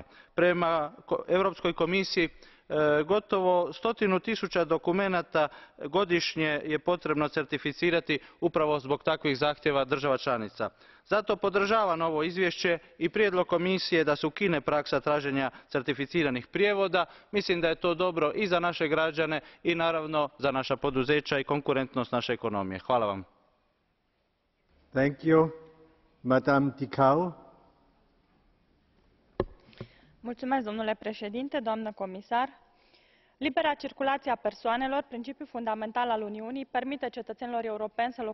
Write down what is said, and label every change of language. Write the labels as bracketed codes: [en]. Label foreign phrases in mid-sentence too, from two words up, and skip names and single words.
[hr] Prema Europskoj komisiji gotovo 100 000 dokumenata godišnje je potrebno certificirati upravo zbog takvih zahtjeva država članica. Zato podržavam ovo izvješće i prijedlog Komisije da se ukine praksa traženja certificiranih prijevoda. Mislim da je to dobro i za naše građane i naravno za naša poduzeća i konkurentnost naše ekonomije. Hvala vam. [ro] Domnule președinte, doamnă comisar, libera circulație a persoanelor, principiul fundamental al Uniunii, permite cetățenilor europeni să